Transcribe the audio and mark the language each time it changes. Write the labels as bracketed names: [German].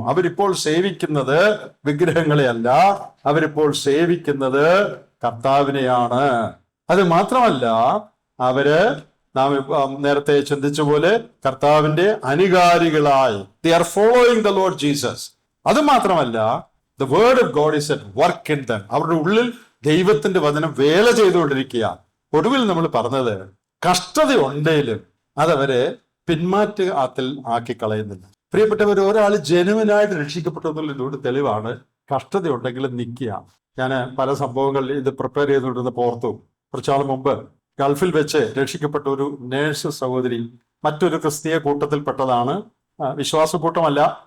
[Malayalam] അവരിപ്പോൾ സേവിക്കുന്നത് വിഗ്രഹങ്ങളെ അല്ല, അവരിപ്പോൾ സേവിക്കുന്നത് കർത്താവിനെയാണ്. അത് മാത്രമല്ല, അവര് നാം നേരത്തെ ചിന്തിച്ച പോലെ കർത്താവിന്റെ അനുകാരികളായി, [English] they are following the Lord Jesus. [Malayalam] അത് മാത്രമല്ല, [English] the word of God is at work in them. [Malayalam] അവരുടെ ഉള്ളിൽ ദൈവത്തിന്റെ വചനം വേല ചെയ്തുകൊണ്ടിരിക്കുക. ഒടുവിൽ നമ്മൾ പറഞ്ഞത്, കഷ്ടത ഉണ്ടെങ്കിലും അതവരെ പിന്മാറ്റത്തിൽ ആക്കി കളയുന്നില്ല. പ്രിയപ്പെട്ടവർ, ഒരാൾ ജനുവിനായിട്ട് രക്ഷിക്കപ്പെട്ടു എന്നുള്ളതിലൂടെ തെളിവാണ് കഷ്ടത ഉണ്ടെങ്കിലും നിൽക്കുക. ഞാൻ പല സംഭവങ്ങളിൽ ഇത് പ്രിപ്പയർ ചെയ്തുകൊണ്ടിരുന്ന ഓർത്തു. കുറച്ചാൾ മുമ്പ് ഗൾഫിൽ വെച്ച് രക്ഷിക്കപ്പെട്ട ഒരു നേഴ്സ് സഹോദരി മറ്റൊരു ക്രിസ്തീയ കൂട്ടത്തിൽപ്പെട്ടതാണ്. വിശ്വാസ കൂട്ടമല്ല.